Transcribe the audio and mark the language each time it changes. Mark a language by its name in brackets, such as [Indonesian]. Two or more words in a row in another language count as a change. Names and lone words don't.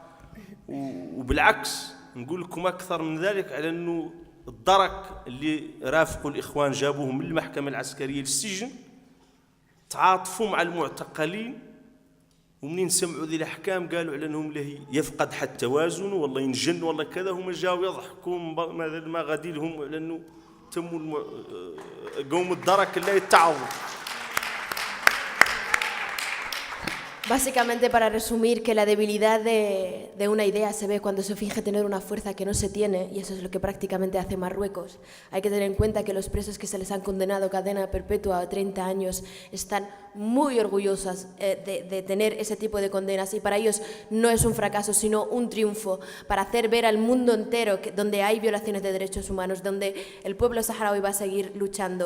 [Arabic] وبالعكس نقول لكم أكثر من ذلك على أنه الدرك اللي رافقوا الإخوان جابوهم من المحكمة العسكرية للسجن تعاطفوا مع المعتقلين، ومنين سمعوا ذي الأحكام قالوا على أنهم له يفقد حتى توازنه والله ينجن والله كذا، هم جاوا يضحكوا ما غادي لهم على أنه تموا قوم الدرك لا يتعظوا. [Spanish] Básicamente, para resumir, que la debilidad de una idea se ve cuando se finge tener una fuerza que no se tiene, y eso es lo que prácticamente hace Marruecos. Hay que tener en cuenta que los presos que se les han condenado a cadena perpetua a 30 años están muy orgullosas de tener ese tipo de condenas, y para ellos no es un fracaso, sino un triunfo, para hacer ver al mundo entero donde hay violaciones de derechos humanos, donde el pueblo saharaui va a seguir luchando.